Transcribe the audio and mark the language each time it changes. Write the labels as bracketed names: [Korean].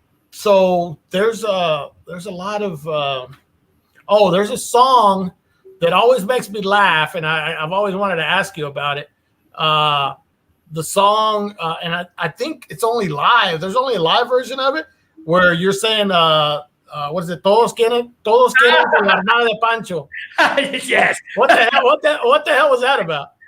[English] So there's a lot of there's a song that always makes me laugh, and I've always wanted to ask you about it. The song, and I think it's only live. There's only a live version of it where you're saying, what is it? [Spanish] Todos quieren con la hermana de Pancho. [English] Yes. What the hell was that about?